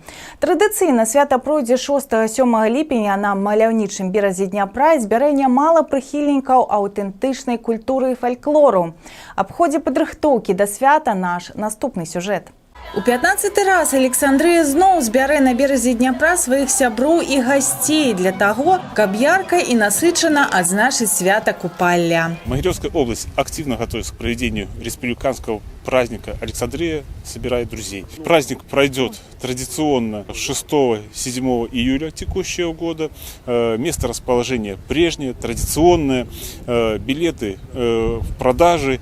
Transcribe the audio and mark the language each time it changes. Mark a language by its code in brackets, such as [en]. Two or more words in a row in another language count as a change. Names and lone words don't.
[be] Традыцыйна свята пройдзе 6-7 ліпеня на маляўнічым беразе Дняпра і збярэ нямала прыхільнікаў аўтэнтычнай культуры і фальклору. Аб ходзе падрыхтоўкі да свята наш наступны сюжэт. У 15-й раз Александрыя зноў збярэ на беразе Дняпра сваіх сяброў і гасцей для таго, каб ярка і насычана адзначыць свята купалля. [ru] Могилевская область активно готовится к проведению республиканского праздника «Александрия собирает друзей». Праздник пройдет традиционно 6-7 июля текущего года. Место расположения прежнее, традиционное. Билеты в продаже.